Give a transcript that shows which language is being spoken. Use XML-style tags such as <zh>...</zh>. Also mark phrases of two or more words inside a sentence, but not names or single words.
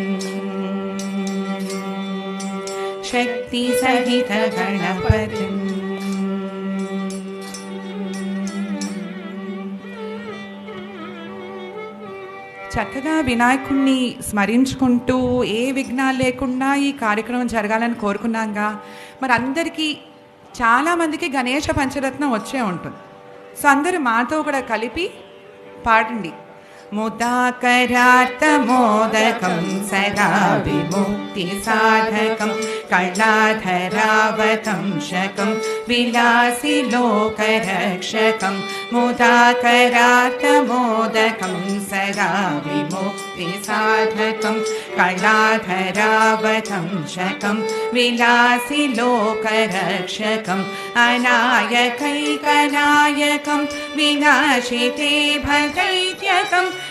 <sa>शक्तिसहित गणपतिं</sa> <te>చక్కగా వినాయకుడిని స్మరించుకుంటూ ఏ విఘ్నాలు లేకుండా ఈ కార్యక్రమం జరగాలని కోరుకున్నాంగా. మరి అందరికీ చాలామందికి గణేష పంచరత్నం వచ్చే ఉంటుంది. సో అందరూ మాతో కూడా కలిపి పాడండి.</te> <sa>मुदाकरार्तमोदकं सदा विमुक्तिसाधकं कलाधरावतंशकं विलासिलोकरक्षकं मुदाकरार्तमोदकं सदा विमुक्तिसाधकं कलाधरावतंशकं विलासिलोकरक्षकम् अनायकैकनायकं विनाशिते भदैत्यकं</sa>